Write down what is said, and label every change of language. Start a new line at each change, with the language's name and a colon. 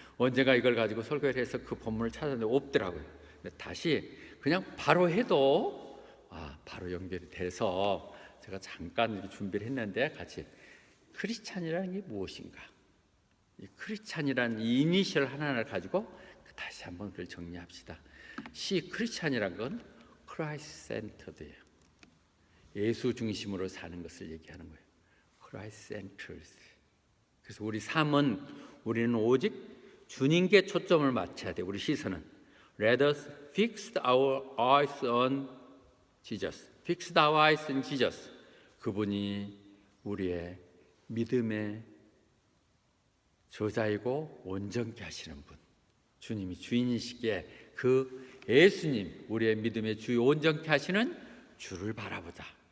Korean: 언젠가 이걸 가지고 설교를 해서 그 본문을 찾았는데 없더라고요. 근데 다시 그냥 바로 해도 바로 연결이 돼서 제가 잠깐 이렇게 준비를 했는데, 같이 크리스찬이라는 게 무엇인가, 이 크리스찬이라는 이 이니셜 하나를 가지고 다시 한번 그걸 정리합시다. 크리스찬이란 건 크라이스트 센터드예요. 예수 중심으로 사는 것을 얘기하는 거예요. 크라이스트 센터드. 그래서 우리 삶은, 우리는 오직 주님께 초점을 맞춰야 돼. 우리 시선은
English: Let us fix our eyes on Jesus. Fix our eyes on Jesus.
Korean: 그분이 우리의 믿음의 저자이고 온전케 하시는 분, 주님이 주인이시기에 그 예수님, 우리의 믿음의 주 온전케 하시는 주를 바라보자.